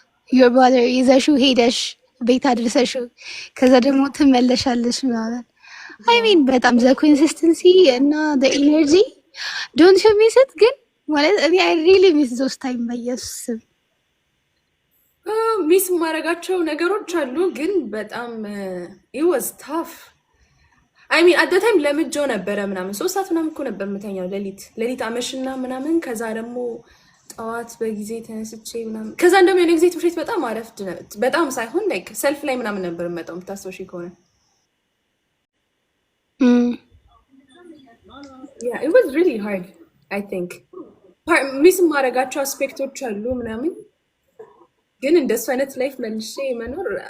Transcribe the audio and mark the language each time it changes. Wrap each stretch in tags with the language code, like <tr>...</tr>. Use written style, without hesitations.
<am>your brother ይዘሽው ሄደሽ ቤት አድርሰሽው ከዛ ደግሞ ትመለሻለሽ ማለት አይ ሚን በጣም ዘ ኮንሲስተንሲ እና</am> <en>the energy don't you miss it?</en> <am>ግን ማለት እኔ</am> <en>I really miss those time በየሱስ</en> <am>ሚስ ማረጋቸው ነገሮች አሉ፣ ግን በጣም</am> <en>it was tough. I mean at the time</en> <am>ለምጆ ነበረ ምናምን 3 ሰዓት ምናምን እኮ ነበር የምተኛው ሌሊት አመሽና ምናምን ከዛ ደግሞ ጠዋት በጊዜ ተነስቼ ምናምን ከዛ እንደም የኔ ጊዜ ትምህርት በጣም አረፍድ በጣም ሳይሆን ላይክ ሰልፍ ላይ ምናምን ነበር የምመጣው የምታስበሽ ከሆነ</am> <en>yeah it was really hard I think</en> <am>ሚስ ማረጋቸው አስፔክቶች አሉ ምናምን፣ ግን እንደሱ አይነት ላይፍ መልሼ መኖር</am>